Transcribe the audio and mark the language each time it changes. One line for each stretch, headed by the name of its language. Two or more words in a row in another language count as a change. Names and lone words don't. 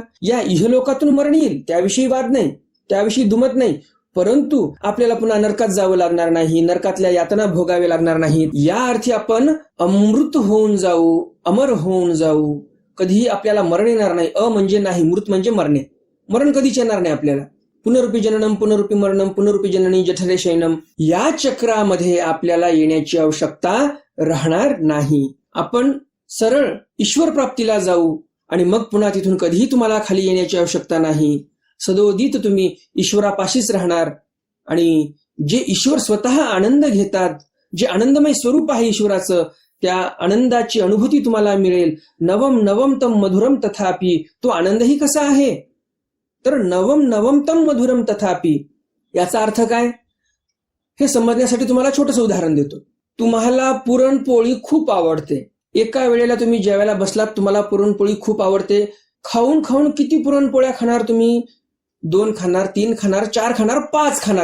Marathi: या इहलोकातून मरण येईल, त्याविषयी वाद नाही, त्याविषयी दुमत नाही. परंतु आपल्याला पुन्हा नरकात जावं लागणार नाही, नरकातल्या यातना भोगावे लागणार नाहीत. या अर्थी आपण अमृत होऊन जाऊ, अमर होऊन जाऊ. कधीही आपल्याला मरण येणार नाही. म्हणजे नाही, मृत म्हणजे मरणे. मरण कधीच येणार नाही आपल्याला.
Sanskrit: पुनरुपी जननम पुनरुपी मरणम पुनरुपी जननी जठरे शयनम,
Marathi: या चक्रामध्ये आपल्याला येण्याची आवश्यकता राहणार नाही. आपण सरळ ईश्वर प्राप्तीला जाऊ आणि मग पुन्हा तिथून कधीही तुम्हाला खाली येण्याची आवश्यकता नाही. सदोदित तुम्ही ईश्वरापाशीच राहणार. आणि जे ईश्वर स्वतः आनंद घेतात, जे आनंदमय स्वरूप आहे ईश्वराचं, त्या आनंदाची अनुभूती तुम्हाला मिळेल.
Sanskrit: नवम नवम तम मधुरम तथापि, तो आनंदही कसा आहे तर नवम नवम तम मधुरम तथापि.
Marathi: याचा अर्थ काय हे समजण्यासाठी तुम्हाला छोटंसं उदाहरण देतो. तुम्हाला पुरणपोळी खूप आवडते. एका वेळेला तुम्ही जेवायला बसलात, तुम्हाला पुरणपोळी खूप आवडते. खाऊन खाऊन किती पुरणपोळ्या खाणार तुम्ही? 2 खाणार, 3 खाणार, 4 खाणार, 5 खाणार.